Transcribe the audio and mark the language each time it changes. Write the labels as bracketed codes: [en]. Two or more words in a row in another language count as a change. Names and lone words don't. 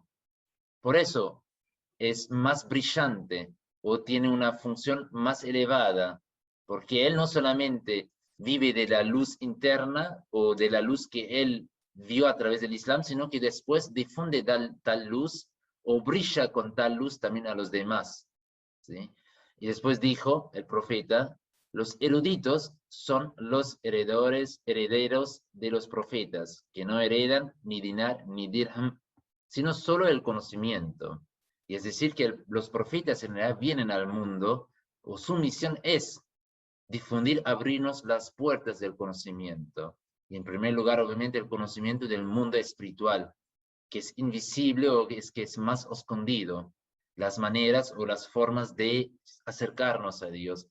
[es] Por eso es más brillante o tiene una función más elevada, porque él no solamente vive de la luz interna o de la luz que él vio a través del Islam, sino que después difunde tal luz o brilla con tal luz también a los demás, ¿sí? Y después dijo el profeta, los eruditos son los herederos de los profetas, que no heredan ni dinar ni dirham, sino solo el conocimiento. Y es decir, que los profetas en realidad vienen al mundo, o su misión es difundir, abrirnos las puertas del conocimiento. Y en primer lugar, obviamente, el conocimiento del mundo espiritual, que es invisible o que es más escondido, las maneras o las formas de acercarnos a Dios.